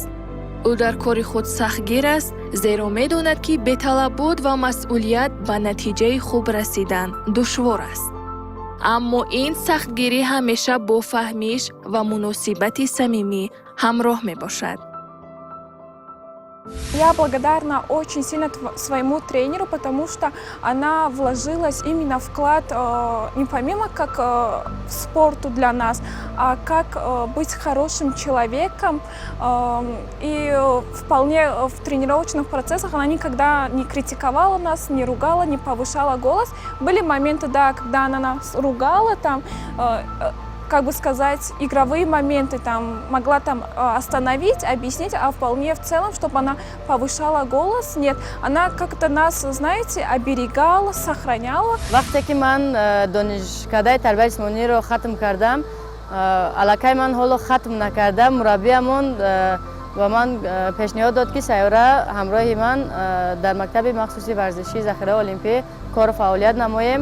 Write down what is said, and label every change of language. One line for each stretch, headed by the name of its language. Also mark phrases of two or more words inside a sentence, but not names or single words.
Tajik: ӯ дар кори худ сахтгир аст, зеро медонад ки беталаббуд ва масъулият ба натиҷаи хуб расидан душвор аст. аммо ин сахтгирӣ ҳамеша бо фаҳмиш ва муносибати самимӣ ҳамроҳ мебошад.
Russian: Я благодарна очень сильно своему тренеру, потому что она вложилась именно вклад не помимо как в спорту для нас, а как быть хорошим человеком. И вполне в тренировочных процессах она никогда не критиковала нас, не ругала, не повышала голос. Были моменты, да, когда она нас ругала, там, как бы сказать, игровые моменты там могла там остановить, объяснить, а вполне в целом, чтобы она повышала голос, нет. Она как-то нас, знаете, оберегала, сохраняла.
Tajik: вақте ки ман донишкадаи тарбияти ҷисмониро хатм кардам, аллакай ман ҳоло хатм накардам, мураббиамон ба ман пешниҳод дод ки сайёра ҳамроҳи ман дар мактаби махсуси варзиши захираи олимпӣ кору фаъолият намоем.